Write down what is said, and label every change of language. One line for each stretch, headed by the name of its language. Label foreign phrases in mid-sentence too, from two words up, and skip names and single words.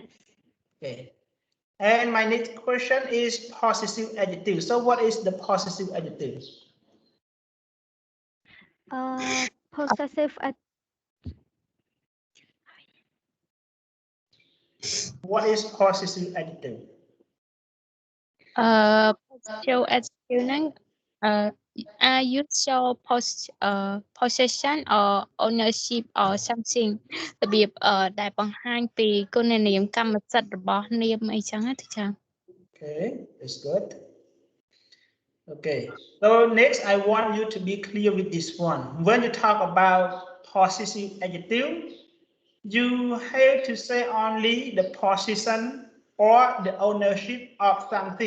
English: Okay. And my next question is possessive adjective. So what is the possessive adjective? Possessive What is possessive adjective? Possessive adjective
Khmer: ហ្នឹង
English: are used show possession or ownership or something
Khmer: របៀបដែលបង្ហាញពីគុណនាមកម្មសិទ្ធិរបស់នាមអីចឹងណាទីចា
English: Okay, that's good. Okay, so next I want you to be clear with this one. When you talk about possessive adjective, you have to say only the possession or the ownership of something.